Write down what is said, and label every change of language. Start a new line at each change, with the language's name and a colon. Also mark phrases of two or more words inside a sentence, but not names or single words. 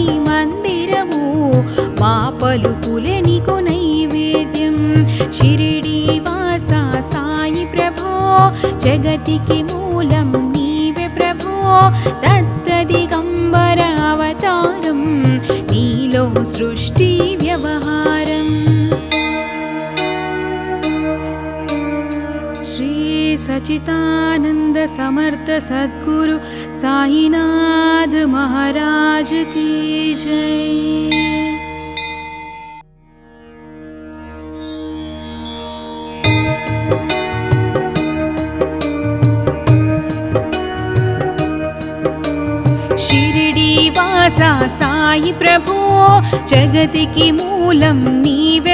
Telugu: మందిరము మా పలుకులే నీకు నైవేద్యం షిరిడి వాస సాయి ప్రభో జగతికి మూలం నీవే ప్రభో దత్త దిగంబర అవతారం నీలో సృష్టి వ్యవహారం
Hindi: శ్రీ सच्चिदानंद समर्थ सद्गुरु साईनाथ महाराज की जय।
Telugu: షిరిడి వాసా సాయి ప్రభు జగతికి మూలం నీవే